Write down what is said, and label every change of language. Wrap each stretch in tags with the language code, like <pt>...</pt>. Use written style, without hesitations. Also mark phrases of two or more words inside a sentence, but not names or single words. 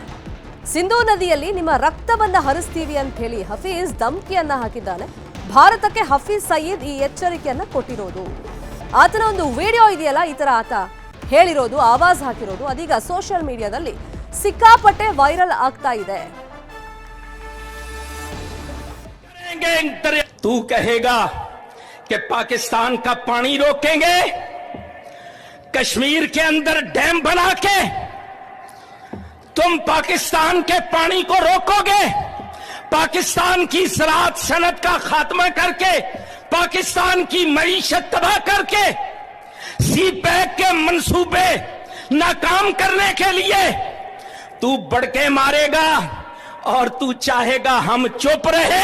<kn>ಸಿಂಧೂ ನದಿಯಲ್ಲಿ ನಿಮ್ಮ ರಕ್ತವನ್ನ ಹರಿಸ್ತೀವಿ ಅಂತ ಹೇಳಿ ಹಫೀಜ್ ಧಮ್ಕಿಯನ್ನ ಹಾಕಿದ್ದಾನೆ. ಭಾರತಕ್ಕೆ ಹಫೀಜ್ ಸಯೀದ್ ಈ ಎಚ್ಚರಿಕೆಯನ್ನ ಕೊಟ್ಟಿರೋದು. ಆತನ ಒಂದು ವಿಡಿಯೋ ಇದೆಯಲ್ಲ, ಈ ತರ ಆತ ಹೇಳಿರೋದು, ಆವಾಜ್ ಹಾಕಿರೋದು, ಅದೀಗ</kn> <en>social mediaದಲ್ಲಿ</en> <kn>ಸಿಕ್ಕಾಪಟ್ಟೆ ವೈರಲ್ ಆಗ್ತಾ ಇದೆ.</kn> <ur>تو کہے گا کہ پاکستان کا پانی روکیں گے، کشمیر کے اندر ڈیم بنا کے تم پاکستان کے پانی کو روکو گے، پاکستان کی زراعت صنعت کا خاتمہ کر کے پاکستان کی معیشت تباہ کر کے سی پیک کے منصوبے ناکام کرنے کے لیے تو بڑکے مارے گا اور تو چاہے گا ہم چپ رہیں.</ur>